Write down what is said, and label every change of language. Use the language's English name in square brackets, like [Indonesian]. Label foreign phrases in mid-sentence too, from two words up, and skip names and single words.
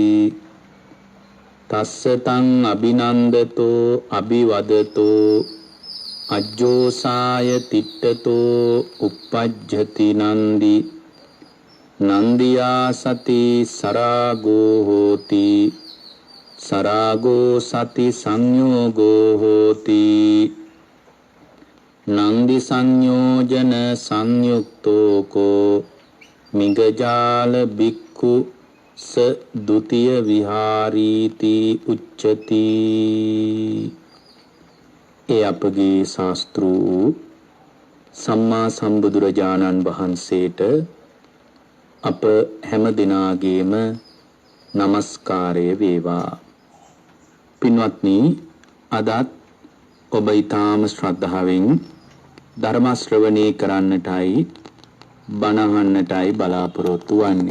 [Pali] තස්ස තං අභිනන්දතෝ අභිවදතෝ අජ්ජෝසාය තිට්ඨතෝ uppajjati නන්දි නන්දියා සති සරාගෝ හෝති සරාගෝ සති සංයෝගෝ හෝති නන්දි සංයෝජන සංයුක්තෝ කෝ මිගජාල බික්ඛු ස ဒ ුතිය විහාරීති උච්චති. [Sinhala] ඒ අපගේ ශාස්ත්‍රූ සම්මා සම්බුදුරජාණන් වහන්සේට අප හැම දිනාගේම නමස්කාරය වේවා. පින්වත්නි, අදත් ඔබ ඊටාම ශ්‍රද්ධාවෙන් ධර්ම ශ්‍රවණය කරන්නටයි බණ අහන්නටයි බලාපොරොත්තු වන්නේ.